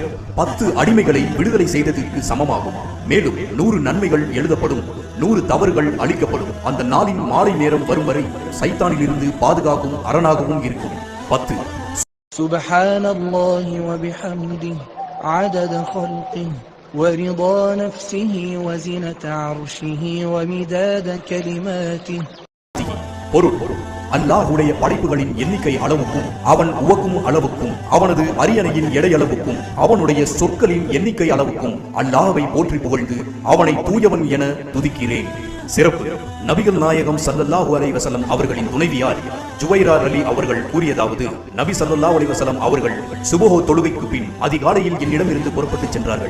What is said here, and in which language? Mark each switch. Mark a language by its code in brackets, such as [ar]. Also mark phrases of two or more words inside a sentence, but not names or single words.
[ta] 10 அடிமைகளை விடுதலை செய்ததற்கு சமமாகும். மேலும் 100 நன்மைகள் எழுதப்படும், 100 தவறுகள் அளிக்கப்படும். அந்த நாளின் மாலை நேரம் வரும் வரை சைத்தானில் இருந்து பாதுகாக்கும் அரணாகவும் இருக்கும். 10. [ar] سبحان الله وبحمده عدد خلقه ورضا نفسه وزنة عرشه ومداد كلماته, [ta] பொருள் அல்லாஹ்வுடைய படைப்புகளின் எண்ணிக்கை அளவுக்கும் அவன் உவக்கும் அளவுக்கும் அவனது அரியணையின் எடை அளவுக்கும் அவனுடைய சொற்களின் எண்ணிக்கை அளவுக்கும் அல்லாஹ்வை போற்றி புகழ்ந்து அவனை தூயவன் என துதிக்கிறேன். சிறப்பு. நபிகள் நாயகம் [ar] صلى الله عليه وسلم [ta] அவர்களின் துணைவியார் ஜுவைரா அலி அவர்கள் கூறியதாவது, நபி [ar] صلى الله عليه وسلم [ta] அவர்கள் சுபஹ் தொழுகைக்கு பின் அதிகாலையில் என்னிடமிருந்து புறப்பட்டு சென்றார்கள்.